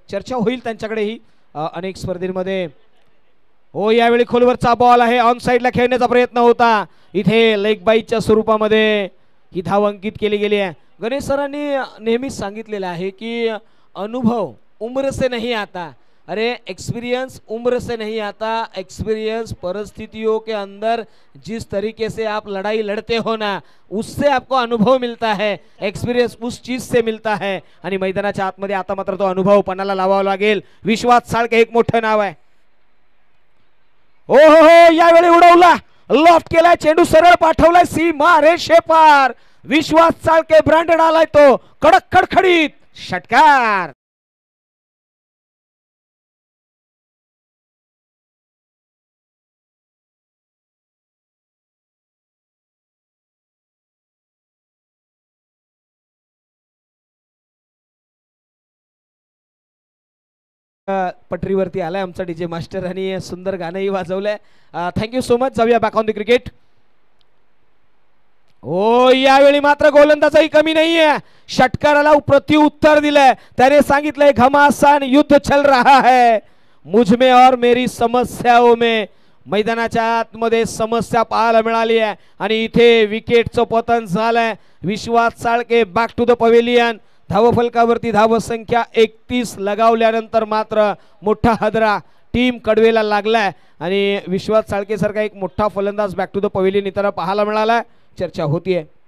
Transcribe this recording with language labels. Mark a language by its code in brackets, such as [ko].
[mr] चर्चा होईल त्यांच्याकडेही अनेक स्पर्धेमध्ये. हो यावेळी खोलवरचा बॉल आहे. ऑन साइडला खेळण्याचा प्रयत्न होता. इथे लेग बाईच्या स्वरूपामध्ये ही धाव अंकित केली गेली आहे. गणेश सरांनी नेहमीच सांगितलेलं आहे की [hi] अनुभव उम्र से नहीं आता. अरे एक्सपीरियंस उम्र से नहीं आता. एक्सपीरियंस परिस्थितियों के अंदर जिस तरीके से आप लड़ाई लड़ते हो ना उससे आपको अनुभव मिलता है. एक्सपीरियंस उस चीज से मिलता है. [mr] आणि मैदानाच्या आतमध्ये आता मात्र तो अनुभव पणाला लावावा लागेल. विश्वास साळके एक मोठं नाव आहे. ओ हो यावेळी उडवला. लॉफ्ट केलाय. चेंडू सरळ पाठवलाय सीमा रेषेपार. विश्वास चाळके ब्रँडेड आलाय तो. कडक खडखडीत षटकार. पटरीवरती आलाय आमचा डीजे मास्टर आणि सुंदर गाणंही वाजवलंय. [en] Thank you so much. [mr] जाऊया [en] Back on the cricket. [mr] ओ यावेळी मात्र गोलंदाजही कमी नाहीये. षटकाराला प्रत्युत्तर दिलंय. त्याने सांगितलंय [hi] घमासान युद्ध चल रहा है मुझ में और मेरी समस्याओं में. [mr] मैदानाच्या आतमध्ये समस्या पाहायला मिळाली आहे आणि इथे विकेटचं पतन झालंय. विश्वास Chalke [en] Back to the pavilion. [mr] धावफलकावरती धावसंख्या 31 लगावल्यानंतर मात्र मोठा हादरा टीम कडवेला लागलाय आणि विश्वास चाळके सारखा एक मोठा फलंदाज बॅक टू द पवेलियन इतर पाहायला मिळाला. चर्चा होतीये.